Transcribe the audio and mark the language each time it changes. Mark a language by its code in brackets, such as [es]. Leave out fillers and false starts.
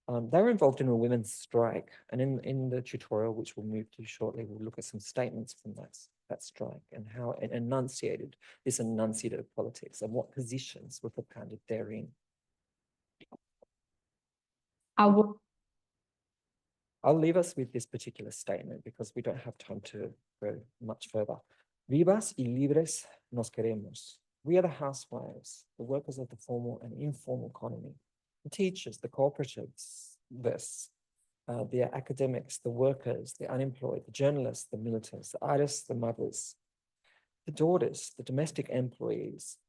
[en] They were involved in a women's strike, and in the tutorial, which we'll move to shortly, we'll look at some statements from that strike and how it enunciated this enunciative politics and what positions were propounded therein. I'll leave us with this particular statement because we don't have time to go much further. [es] Vivas y libres nos queremos. [en] We are the housewives, the workers of the formal and informal economy, the teachers, the cooperatives, the academics, the workers, the unemployed, the journalists, the militants, the artists, the mothers, the daughters, the domestic employees,